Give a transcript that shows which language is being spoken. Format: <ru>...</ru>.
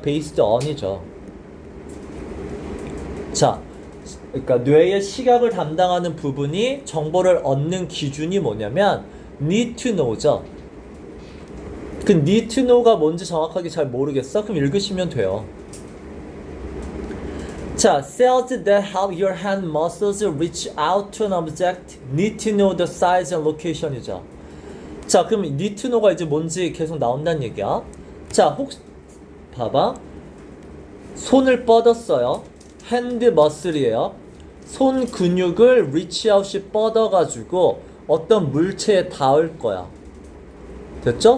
<en>based on이죠.</en> <ko>자, 그러니까 뇌의 시각을 담당하는 부분이 정보를 얻는 기준이 뭐냐면</ko> <en>need to know</en> <ko>죠. 그</ko> <en>need to know</en> <ko>가 뭔지 정확하게 잘 모르겠어? 그럼 읽으시면 돼요.</ko> <en>자, cells that help your hand muscles reach out to an object need to know the size and location이죠.</en> <ko>자, 그럼</ko> <en>need to know</en> <ko>가 이제 뭔지 계속 나온다는 얘기야. 자, 혹시 봐봐. 손을 뻗었어요. 핸드 머슬이에요. 손 근육을 reach out이 뻗어가지고 어떤 물체에 닿을 거야. 됐죠?</ko>